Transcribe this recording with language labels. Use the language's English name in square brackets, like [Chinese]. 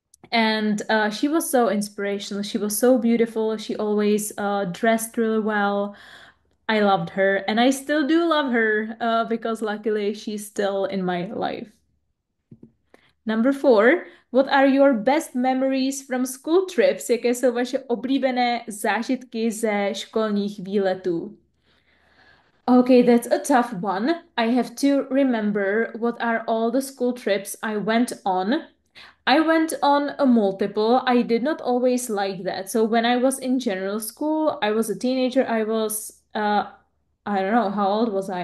[English] And she was so inspirational. She was so beautiful. She always dressed really well. I loved her, and I still do love her because luckily she's still in my life. Number four, what are your best memories from school trips? [Czech] Jaké jsou vaše oblíbené zážitky ze školních výletů? [English] Okay, that's a tough one. I have to remember what are all the school trips I went on. I went on a multiple. I did not always like that. So when I was in general school, I was a teenager. I don't know, how old was I?